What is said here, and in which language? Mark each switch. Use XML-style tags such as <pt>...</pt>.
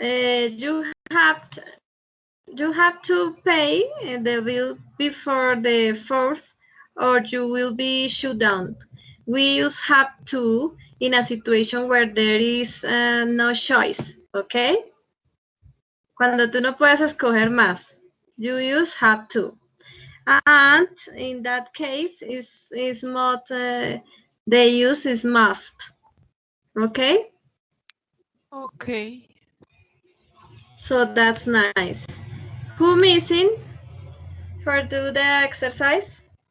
<en>You have to pay the bill before the 4th, or you will be shut down. We use have to in a situation where there is no choice, okay?</en> <es>Cuando tú no puedes escoger más,</es> <en>you use have to. And in that case, is not the use is must, okay? Okay. So that's nice. Who missing for do the exercise?</en>